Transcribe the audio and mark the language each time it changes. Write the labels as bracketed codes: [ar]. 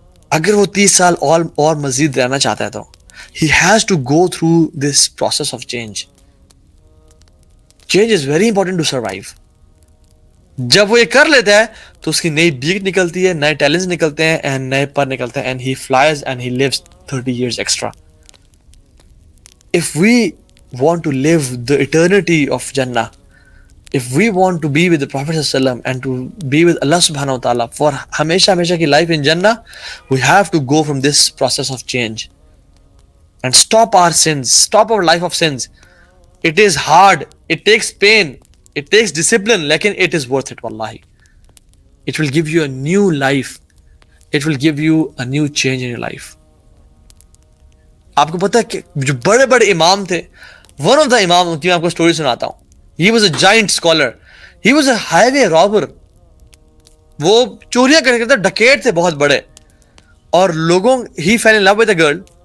[ur] اگر وہ 30 سال اور مزید رہنا چاہتا ہے تو [en] he has to go through this process of change. Change is very important to survive. [ur] جب وہ یہ کر لیتا ہے تو اس کی نئی بیک نکلتی ہے, نئے ٹیلنٹس نکلتے ہیں, اینڈ نئے پر نکلتے ہیں, [en] And he flies and he lives 30 years extra. If we want to live the eternity of Jannah, if we want to be with the Prophet ﷺ and to be with Allah subhanahu wa ta'ala for [ur] ہمیشہ کی [en] life in Jannah, we have to go from this process of change and stop our sins, stop our life of sins. It is hard, it takes pain, it takes discipline, لیکن it is worth it wallahi. It will give you a new life, it will give you a new change in your life. [ur] آپ کو پتہ ہے کہ جو بڑے بڑے امام تھے, [en] one of the [ur] امام کی میں آپ کو اسٹوری سناتا ہوں. [en] He was a giant scholar, he was a highway robber. [ur] وہ چوریاں کرتے تھے, ڈکیٹ تھے بہت بڑے, اور لوگوں [en] He fell in love with a girl.